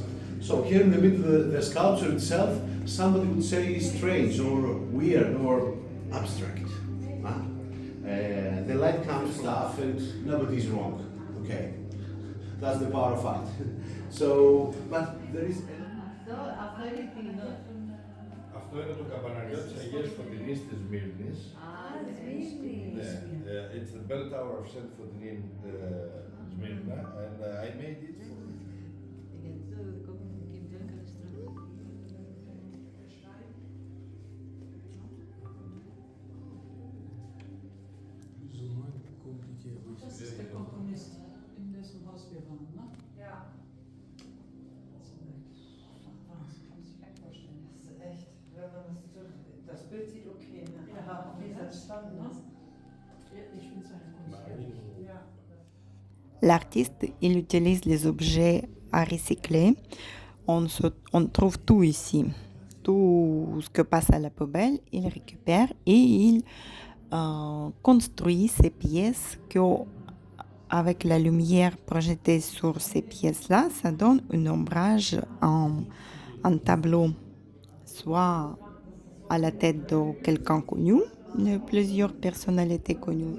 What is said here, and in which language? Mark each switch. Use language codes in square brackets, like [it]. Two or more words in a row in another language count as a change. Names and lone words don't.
[en] So here in the middle, the sculpture itself, somebody would say is strange or weird or abstract. Huh? The light comes stuff and nobody's wrong. Okay, that's the power of art. So, but there is. [el] Αυτό είναι το καμπαναριό της Αγίας Φωτεινής της Μύρνης. [en] It's the bell tower of Saint Fotini in Smyrna, and I made it for [fr] Plus ou moins compliqué, oui. [de] Das ist der Komponist, in dessen Haus wir waren, ne? Ja, Wahnsinn, kann man sich nicht vorstellen. das ist echt, wenn man das Bild sieht, okay, ne? Ja, Wie es entstanden ist. Ja, ich finde es eine Kunst. Ja. [fr] L'artiste, il utilise les objets à recycler. On trouve tout ici. Tout ce que passe à la poubelle, il récupère et il construit ces pièces que, avec la lumière projetée sur ces pièces-là, ça donne un ombrage en tableau, soit à la tête de quelqu'un connu, de plusieurs personnalités connues.